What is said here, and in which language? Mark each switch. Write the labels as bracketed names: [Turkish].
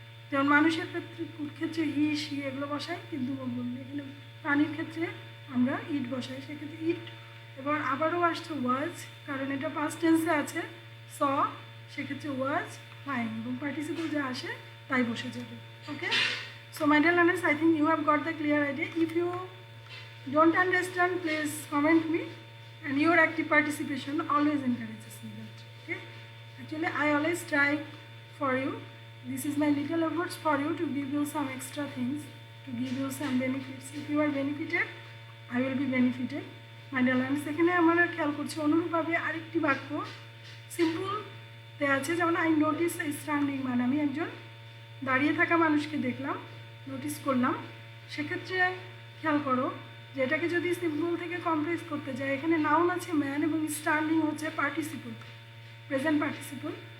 [Bangla] যেমন মানুষের ক্ষেত্রে হি, সি এগুলো বসাই, কিন্তু এখানে প্রাণীর ক্ষেত্রে আমরা ইট বসাই, সেক্ষেত্রে ইট। এবার আবারও আসছে ওয়াজ, কারণ এটা পাস্ট টেন্সে আছে, স, সেক্ষেত্রে ওয়াজ ফাইন এবং পার্টিসিপল যা আসে তাই বসে যাবে। [English] Okay, so my dear learners, I think you have got the clear idea. If you don't understand, please comment me, and your active participation always encourages me that. Okay, actually I always try for you. This is my little efforts for you to give you some extra things, to give you some benefits. If you are benefited, I will be benefited. My dear learners, [Bangla] এখানে আমরা খেয়াল করছি অনুরূপভাবে আরেকটি বাক্য সিম্পলতে আছে, যেমন [English] I notice standing, [Bangla] মানে আমি একজন দাঁড়িয়ে থাকা মানুষকে দেখলাম, নোটিস করলাম। সেক্ষেত্রে খেয়াল করো যে এটাকে যদি সিম্পল থেকে কমপ্লেক্স করতে যায়, এখানে নাউন আছে ম্যান এবং স্ট্যান্ডিং হচ্ছে পার্টিসিপল, প্রেজেন্ট পার্টিসিপল।